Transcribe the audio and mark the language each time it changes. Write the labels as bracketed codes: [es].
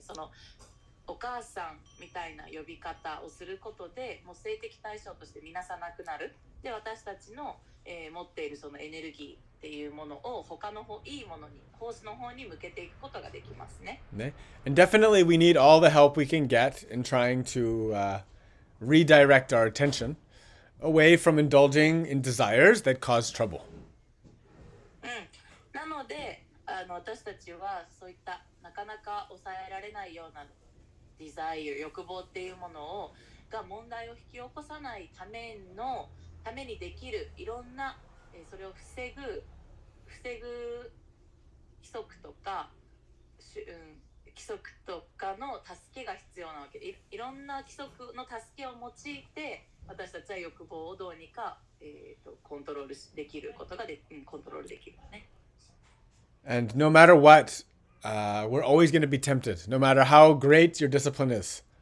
[ja] そのお母さんみたいな呼び方をすることでもう性的対象として見なさなくなる。で、私たちの、持っているそのエネルギーっていうものを他のいいものに、奉仕の方に向けていくことができますね。 [en] And definitely we need all the help we can get in trying to redirect our attention away from indulging in desires that cause trouble. [ja] なので私たちはそういったなかなか抑えられないようなデザイア、欲望っていうものが問題を引き起こさないためにできるいろんな、それを防ぐ規則とか、規則とかの助けが必要なわけで、いろんな規則の助けを用いて私たちは欲望をどうにか、コントロールできることがコントロールできるね。 [en] And no matter what, we're always going to be tempted, no matter how great your discipline is.